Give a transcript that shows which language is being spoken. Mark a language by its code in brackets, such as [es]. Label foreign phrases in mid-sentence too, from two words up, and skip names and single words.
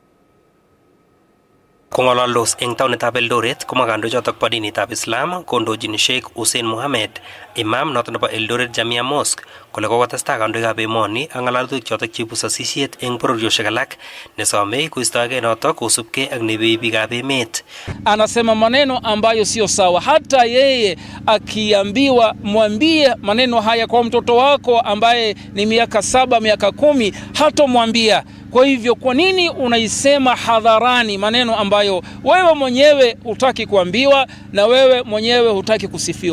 [kln] Kong'ololdos eng taonitab Eldoret komwa kandoichotok bo dinitab Islam kondochin Sheikh Hussein Mohammed imam notok nebo Eldoret Jamia Mosque kole kokotestai kandoikab emoni ak ng'alalutik chotok cheibu sasisiet eng bororiosiek alak nesomei koistoegei notok kosubkei ak nebei biikab emet. [sw] Anasema maneno ambayo sio sawa. Hata yeye akiambiwa mwambie maneno haya kwa mtoto wako ambaye ni miaka 7 miaka 10 hatomwambia. Kwa hivyo kwa nini unaisema hadharani maneno ambayo wewe mwenyewe hutaki kuambiwa na wewe mwenyewe hutaki kusifiwa?